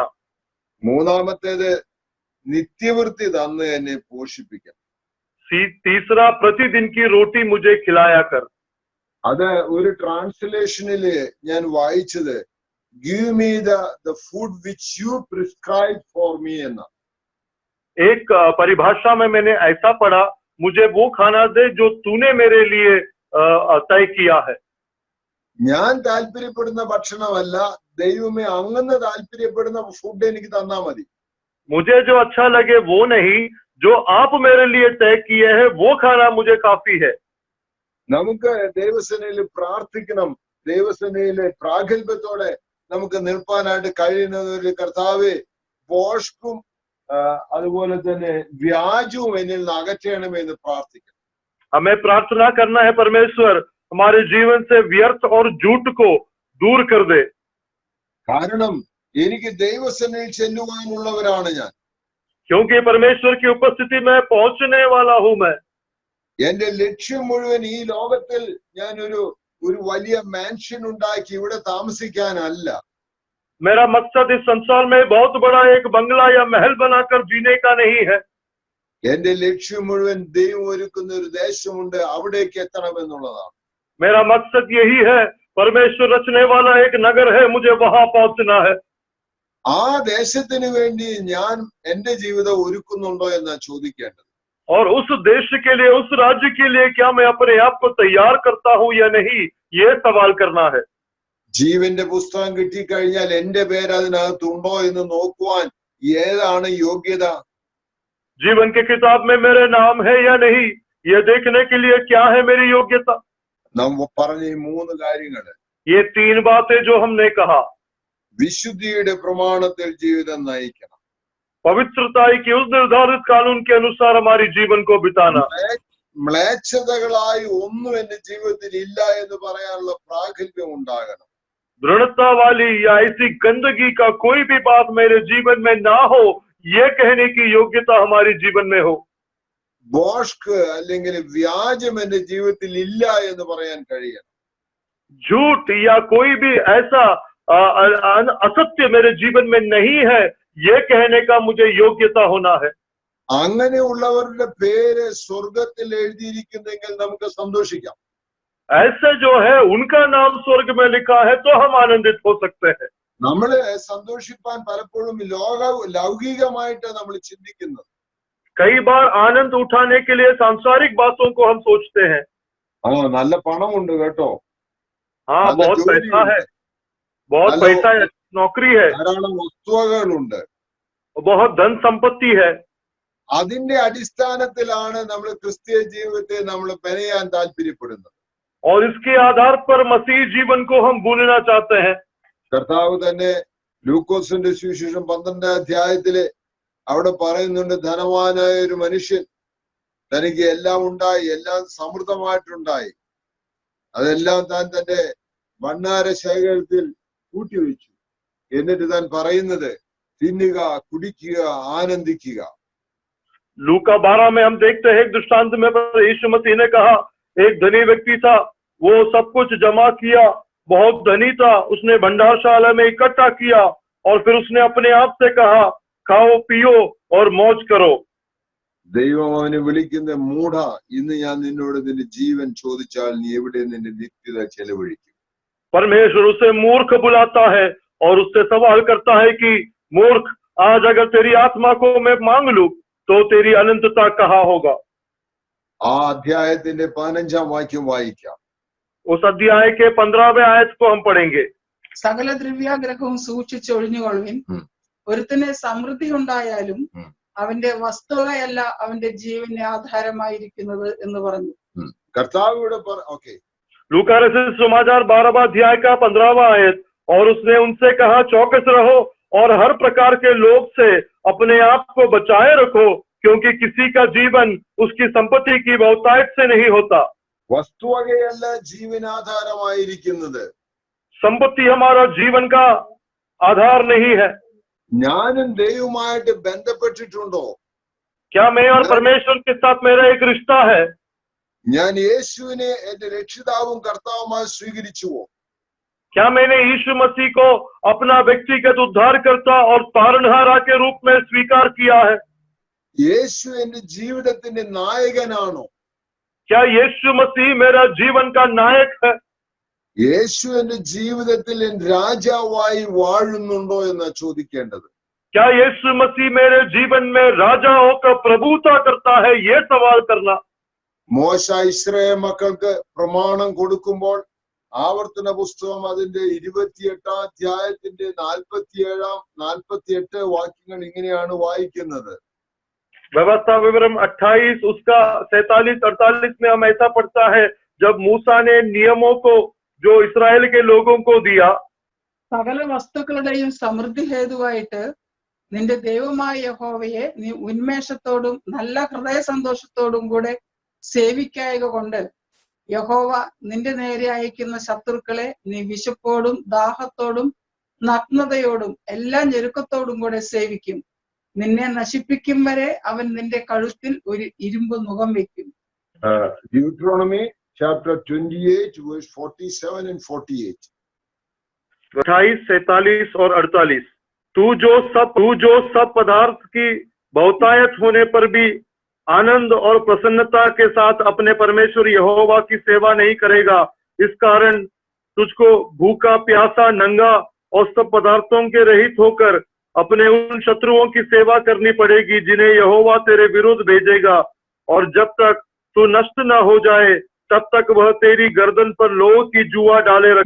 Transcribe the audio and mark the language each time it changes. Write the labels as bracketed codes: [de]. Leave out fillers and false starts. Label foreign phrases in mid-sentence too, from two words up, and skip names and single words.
[ml] മൂന്നാമത്തേത്, നിത്യവൃത്തി തന്ന് എന്നെ പോഷിപ്പിക്കണം. [hi] तीसरा, प्रतिदिन की रोटी मुझे खिलाया कर। [ml] അത് ഒരു ട്രാൻസ്ലേഷനില് ഞാൻ വായിച്ചത് [en] give me the food which you prescribe for me [ml] എന്ന. [hi] एक परिभाषा में मैंने ऐसा पढ़ा, मुझे वो खाना दे जो तूने मेरे लिए तय किया है। [ml] ഞാൻ താല്പര്യപ്പെടുന്ന ഭക്ഷണമല്ല, ദൈവമേ അങ്ങന്ന് താല്പര്യപ്പെടുന്ന ഫുഡ് എനിക്ക് തന്നാ മതി. [hi] मुझे जो अच्छा लगे वो नहीं, जो आप मेरे लिए तय किए हैं वो खाना मुझे काफी है। [ml] നമുക്ക് ദൈവസേനയിൽ പ്രാർത്ഥിക്കണം. ദൈവസേനയിലെ പ്രാഗൽഭ്യത്തോടെ നമുക്ക് നിൽപ്പാനായിട്ട് കഴിയുന്നത് ഒരു കർത്താവേ, ഭോഷ്കും അതുപോലെ തന്നെ വ്യാജവും എന്നിൽ നിന്ന് അകറ്റണമെന്ന് പ്രാർത്ഥിക്കണം. [hi] हमें प्रार्थना करना है, परमेश्वर हमारे जीवन से व्यर्थ और झूठ को दूर कर दे। [ml] കാരണം എനിക്ക് ദൈവസേനയിൽ ചെല്ലുവാനുള്ളവരാണ് ഞാൻ. [hi] क्योंकि परमेश्वर की उपस्थिति में पहुंचने वाला हूं मैं। [ml] എന്റെ ലക്ഷ്യം മുഴുവൻ ഈ ലോകത്തിൽ ഞാൻ ഒരു വലിയ മാൻഷൻ ഉണ്ടാക്കി ഇവിടെ താമസിക്കാനല്ല. [hi] मेरा मकसद इस संसार में बहुत बड़ा एक बंगला या महल बनाकर जीने का नहीं है। [ml] എന്റെ ലക്ഷ്യം മുഴുവൻ ദൈവം ഒരുക്കുന്ന ഒരു ദേശമുണ്ട്, അവിടേക്ക് എത്തണമെന്നുള്ളതാണ്. [hi] मेरा मकसद यही है, परमेश्वर रचने वाला एक नगर है, मुझे वहां पहुंचना है। [ml] ആ ദേശത്തിന് വേണ്ടി ഞാൻ എന്റെ ജീവിതം ഒരുക്കുന്നുണ്ടോ എന്നാ ചോദിക്കേണ്ടത്. [hi] और उस देश के लिए, उस राज्य के लिए क्या मैं अपने आप को तैयार करता हूं या नहीं, ये सवाल करना है। [ml] ജീവന്റെ പുസ്തകം കിട്ടിക്കഴിഞ്ഞാൽ എന്റെ പേര് അതിനകത്തുണ്ടോ എന്ന് നോക്കുവാൻ ഏതാണ് യോഗ്യത? [hi] जीवन की किताब में मेरे नाम है या नहीं, ये देखने के लिए क्या है मेरी योग्यता? [ml] നാം പറഞ്ഞ ഈ മൂന്ന് കാര്യങ്ങള്, [hi] ये तीन बातें जो हमने कहा, [ml] വിശുദ്ധിയുടെ പ്രമാണത്തിൽ ജീവിതം നയിക്കണം. [hi] पवित्रताई की उस निर्धारित कानून के अनुसार हमारी जीवन को बिताना। [ml] മ്ലേച്ഛതകളായി ഒന്നും എന്റെ ജീവിതത്തിൽ ഇല്ല എന്ന് പറയാനുള്ള പ്രാഗൽഭ്യം ഉണ്ടാകണം. [hi] दृढ़ता वाली या ऐसी गंदगी का कोई भी बात मेरे जीवन में ना हो, ये कहने की योग्यता हमारी जीवन में हो। [ml] ഭോഷ്ക് അല്ലെങ്കിൽ വ്യാജം എന്റെ ജീവിതത്തിൽ ഇല്ല എന്ന് പറയാൻ കഴിയണം. [hi] झूठ या कोई भी ऐसा असत्य मेरे जीवन में नहीं है, ये कहने का मुझे योग्यता होना है। [ml] അങ്ങനെയുള്ളവരുടെ പേര് സ്വർഗത്തിൽ എഴുതിയിരിക്കുന്നെങ്കിൽ നമുക്ക് സന്തോഷിക്കാം. [hi] ऐसे जो है उनका नाम स्वर्ग में लिखा है तो हम आनंदित हो सकते हैं। [ml] നമ്മള് സന്തോഷിപ്പാൻ പലപ്പോഴും ലൗകികമായിട്ട് നമ്മൾ ചിന്തിക്കുന്നത്. [hi] कई बार आनंद उठाने के लिए सांसारिक बातों को हम सोचते हैं। [ml] നല്ല പണമുണ്ട് കേട്ടോ, [hi] हाँ, [ml] നല്ല [hi] बहुत पैसा है, [ml] ജോലിയുണ്ട്, [hi] बहुत [ml] നല്ല [hi] पैसा है, नौकरी है, [ml] ധാരാളം വസ്തുവകളുണ്ട്. [hi] बहुत धन संपत्ति है। [ml] അതിന്റെ അടിസ്ഥാനത്തിലാണ് നമ്മൾ ക്രിസ്തീയ ജീവിതത്തെ നമ്മൾ പെനയാൻ താല്പര്യപ്പെടുന്നത്. [hi] और इसके आधार पर मसीह जीवन को हम भूलना चाहते हैं। [ml] കർത്താവ് തന്നെ ലൂക്കോസിന്റെ സുവിശേഷം 12-ാം അധ്യായത്തില് അവിടെ പറയുന്നുണ്ട്, ധനവാനായ ഒരു മനുഷ്യൻ തനിക്ക് എല്ലാം ഉണ്ടായി, എല്ലാം സമൃദ്ധമായിട്ടുണ്ടായി, അതെല്ലാം താൻ തന്റെ ഭണ്ഡാര ശേഖരത്തിൽ കൂട്ടിവെച്ചു. എന്നിട്ട് താൻ പറയുന്നത്, തിന്നുക, കുടിക്കുക, ആനന്ദിക്കുക. [hi] लूका 12 में हम देखते हैं एक दृष्टांत में यीशु मसीह ने कहा, एक धनी व्यक्ति था, वो सब कुछ जमा किया, बहुत धनी था, उसने भंडारशाला में इकट्ठा किया और फिर उसने अपने आप से कहा, खाओ पियो और मौज करो। [ml] ദൈവം അവനെ വിളിക്കുന്ന മൂഢ, ഇന്ന് ഞാൻ നിന്നോട് നിന്റെ ജീവൻ ചോദിച്ചാൽ നീ എവിടെ നിന്റെ നിത്യത ചെലവഴിക്കും? [hi] परमेश्वर उसे मूर्ख बुलाता है और उससे सवाल करता है कि मूर्ख, आज अगर तेरी आत्मा को मैं मांग लूं तो तेरी अनंतता कहाँ होगा? [ml] ആ അധ്യായത്തിന്റെ 15-ാം വാക്യം വായിക്കാം. [hi] उस अध्याय के 15वें आयत को हम पढ़ेंगे। [ml] സകല ദ്രവ്യാഗ്രഹവും സൂക്ഷിച്ചൊഴിഞ്ഞുകൊള്ളുവിൻ. ഒരുത്തന് സമൃദ്ധി ഉണ്ടായാലും അവന്റെ വസ്തുവകയല്ല അവന്റെ ജീവന് ആധാരമായിരിക്കുന്നത് എന്ന് പറഞ്ഞു. കർത്താവിവിടെ ഓക്കെ, [hi] लूका रचित समाचार 12वां अध्याय का 15वां आयत, और उसने उनसे कहा, चौकस रहो और हर प्रकार के लोभ से अपने आप को बचाए रखो, क्योंकि किसी का जीवन उसकी संपत्ति की बहुतायत से नहीं होता। [ml] വസ്തുവകയല്ല ജീവനാധാരമായിരിക്കുന്നത്. [hi] संपत्ति हमारा जीवन का आधार नहीं है। [ml] ഞാനും ദൈവവുമായിട്ട് ബന്ധപ്പെട്ടിട്ടുണ്ടോ? [hi] क्या मैं और परमेश्वर के साथ मेरा एक रिश्ता है? [ml] ഞാൻ യേശുവിനെ എന്റെ രക്ഷിതാവും കർത്താവുമായി സ്വീകരിച്ചുവോ? [hi] क्या मैंने यीशु मसीह को अपना व्यक्तिगत उद्धारकर्ता और तारणहारा के रूप में स्वीकार किया है? [ml] യേശു എന്റെ ജീവിതത്തിന്റെ നായകനാണോ? [hi] क्या यीशु मसीह मेरा जीवन का नायक है? [ml] യേശു എന്റെ ജീവിതത്തിൽ രാജാവായി വാഴുന്നുണ്ടോ എന്നാ ചോദിക്കേണ്ടത്. [hi] क्या यीशु मसीह मेरे जीवन में राजा होकर प्रभुता करता है? ये सवाल करना। [ml] മോശ ഇസ്രായേൽ മക്കൾക്ക് പ്രമാണം കൊടുക്കുമ്പോൾ ആവർത്തന പുസ്തകം അതിന്റെ 28-ാം അധ്യായത്തിന്റെ 47-48 വാക്യങ്ങൾ ഇങ്ങനെയാണ് വായിക്കുന്നത്. [hi] व्यवस्था विवरण 28 उसका 47-48 में हम ऐसा पढ़ता है, जब मूसा ने नियमों को जो इस्राएल के लोगों को दिया, [ml] സകല വസ്തുക്കളുടെയും സമൃദ്ധി ഹേതുവായിട്ട് നിന്റെ ദൈവമായ യഹോവയെ നീ ഉന്മേഷത്തോടും നല്ല ഹൃദയ സന്തോഷത്തോടും കൂടെ സേവിക്കായക കൊണ്ട് യഹോവ നിന്റെ നേരെ അയക്കുന്ന ശത്രുക്കളെ നീ വിശപ്പോടും ദാഹത്തോടും നഗ്നതയോടും എല്ലാ ഞെരുക്കത്തോടും കൂടെ സേവിക്കും. നിന്നെ നശിപ്പിക്കും വരെ അവൻ നിന്റെ കഴുത്തിൽ ഒരു ഇരുമ്പ് മുഖം വെക്കും. [en] Deuteronomy chapter 28 verse 47 and 48. [hi] 28, 47 और 48। तू जो सब पदार्थ की बहुतायत होने पर भी आनंद और प्रसन्नता के साथ अपने परमेश्वर यहोवा की सेवा नहीं करेगा, इस कारण तुझको भूखा प्यासा नंगा और सब पदार्थों के रहित होकर अपने उन शत्रुओं की सेवा करनी पड़ेगी जिन्हें यहोवा तेरे विरुद्ध भेजेगा, और जब तक तू नष्ट न हो जाए तब तक वह तेरी गर्दन पर लोह की जुआ डाले रखे।